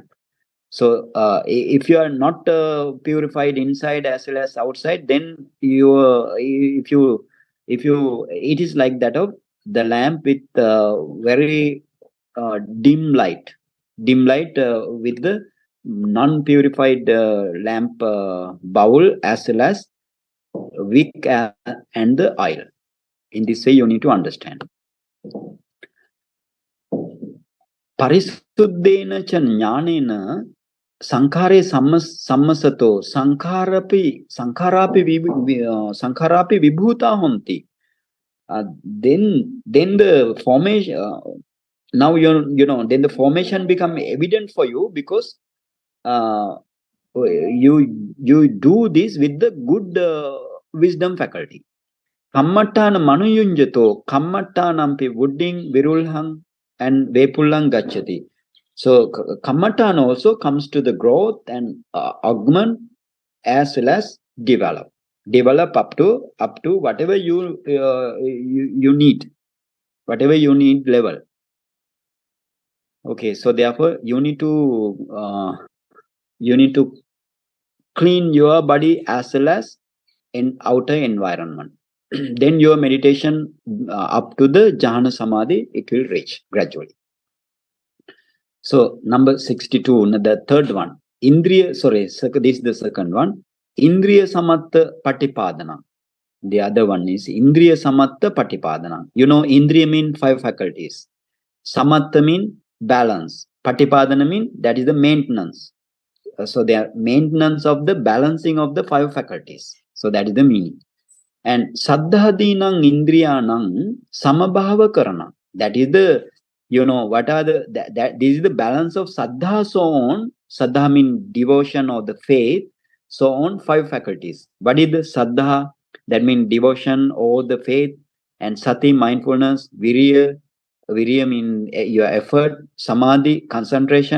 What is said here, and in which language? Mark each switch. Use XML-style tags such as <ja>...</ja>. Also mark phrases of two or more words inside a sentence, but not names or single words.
<en>So if you are not purified inside as well as outside, then it is like that of the lamp with very dim light with the non-purified lamp bowl as well as wick and the oil. In this way you need to understand.</en> <pi>Parisuddhena cha jnanena sankhare sammasato sankharapi vibhuta honti.</pi> <en>Then the formation, now then the formation become evident for you, because you do this with the good wisdom faculty.</en> <pi>Kammattana manuyunjato kammattanampi budding virulhang and vepullang gacchati.</pi> <en>So kammattana also comes to the growth and augment as well as develop up to whatever you need, level. Okay, so therefore you need to clean your body as well as in outer environment. Then your meditation up to the</en> <pi>jhana samadhi,</pi> <en>it will reach gradually. So number 62, the third one, this is the second one,</en> <pi>indriya samatta patipadana.</pi> <en>The other one is</en> <pi>indriya samatta patipadana.</pi> <en>Indriya mean 5 faculties. Samatta mean balance. Patipadana mean that is the maintenance. So they are maintenance of the balancing of the 5 faculties. So that is the meaning.</en> <pi>And saddhadinang indriyanang samabhava karana.</pi> <en>That is the, what are the, this is the balance of saddha, so on. Saddha means devotion or the faith, so on, 5 faculties. What is the saddha? That means devotion or the faith. And sati, mindfulness. Virya means your effort. Samadhi, concentration.</en>